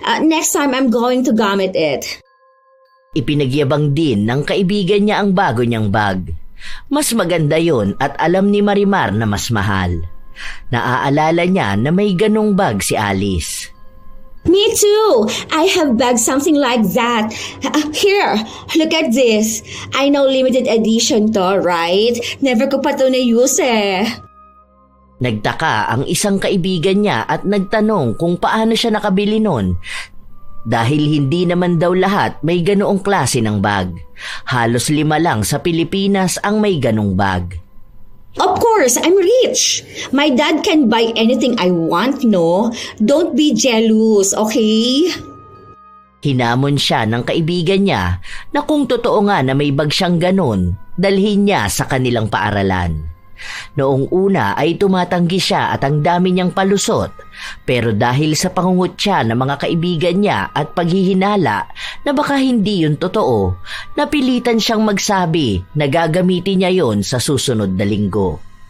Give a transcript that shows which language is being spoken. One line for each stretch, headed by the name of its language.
English: Next time I'm going to gamit it.
Filipino: Ipinagyabang din ng kaibigan niya ang bago niyang bag. Mas maganda yon at alam ni Marimar na mas mahal. Naaalala niya na may ganong bag si Alice.
English: Me too. I have bagged something like that. Here, look at this. I know limited edition to, right?
Filipino: Never ko pa to na-use eh. Nagtaka ang isang kaibigan niya at nagtanong kung paano siya nakabili nun. Dahil hindi naman daw lahat may ganoong klase ng bag. Halos 5 lang sa Pilipinas ang may ganong bag.
English: Of course, I'm rich. My dad can buy anything I want, no? Don't be jealous, okay?
Filipino: Hinamon siya ng kaibigan niya na kung totoo nga na may bag siyang ganon, dalhin niya sa kanilang paaralan. Noong una ay tumatanggi siya at ang dami niyang palusot, pero dahil sa pangungutya ng mga kaibigan niya at paghihinala na baka hindi yun totoo, napilitan siyang magsabi na gagamitin niya yon sa susunod na linggo.